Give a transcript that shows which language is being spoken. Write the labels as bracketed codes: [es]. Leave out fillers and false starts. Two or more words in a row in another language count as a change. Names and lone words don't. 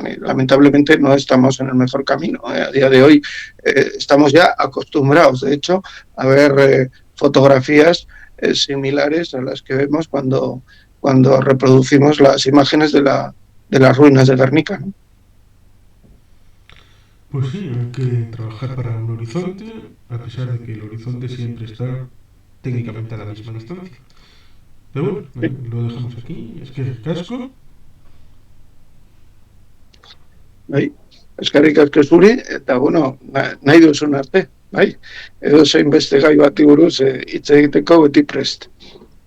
[es] Y lamentablemente no estamos en el mejor camino. A día de hoy estamos ya acostumbrados, de hecho, a ver fotografías similares a las que vemos cuando reproducimos las imágenes de las ruinas de Guernica, ¿no? Pues sí, hay que trabajar para un horizonte, a pesar de que el horizonte siempre está técnicamente a la misma distancia. Pero bueno, lo dejamos aquí. Es que es casco. [eu] Eskerrik asko zuri, eta bueno, nahi duzun arte, bai? Edo zein beste gai bati buruz hitz egiteko beti prest.